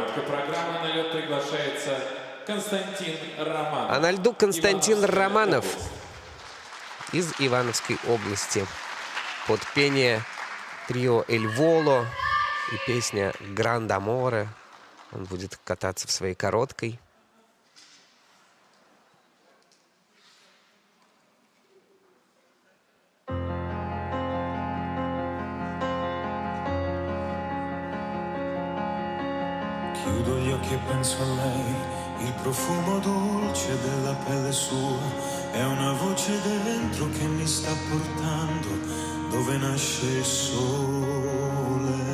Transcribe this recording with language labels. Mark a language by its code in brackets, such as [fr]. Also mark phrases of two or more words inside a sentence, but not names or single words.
[ru] Программа на лед приглашается Константин Романов. А на льду Константин Романов из Ивановской области. Под пение трио «Эль Воло» и песня «Гранд Аморе». Он будет кататься в своей короткой. [it] Chiudo gli occhi e penso a lei, il profumo dolce della pelle sua, è una voce dentro che mi sta portando dove nasce il sole.